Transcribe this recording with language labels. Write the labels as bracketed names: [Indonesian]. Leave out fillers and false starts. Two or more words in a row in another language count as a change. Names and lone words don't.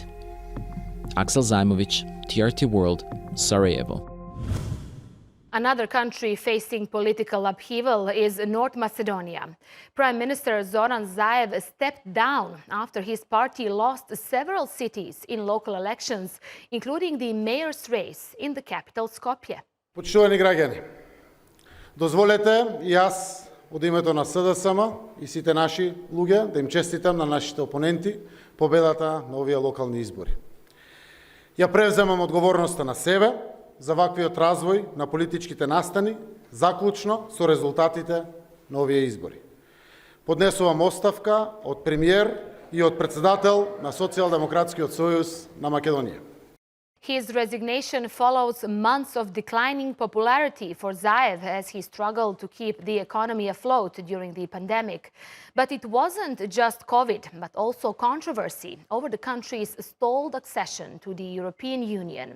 [English] Aksel Zaimovic, TRT World, Sarajevo. Another country facing political upheaval is North Macedonia. Prime Minister Zoran Zaev stepped down after his party lost several cities in local elections, including the mayor's race in the capital Skopje. [Macedonian] Почитувани граѓани, дозволете и јас од името на СДСМ и сите наши луѓе да им честитам на нашите опоненти победата на овие локални избори. Ја превземам одговорноста на себе за ваквиот развој на политичките настани, заклучно со резултатите на овие избори. Поднесувам оставка од премиер и од председател на Социјалдемократскиот сојуз на Македонија. [English] His resignation follows months of declining popularity for Zaev as he struggled to keep the economy afloat during the pandemic. But it wasn't just COVID, but also controversy over the country's stalled accession to the European Union.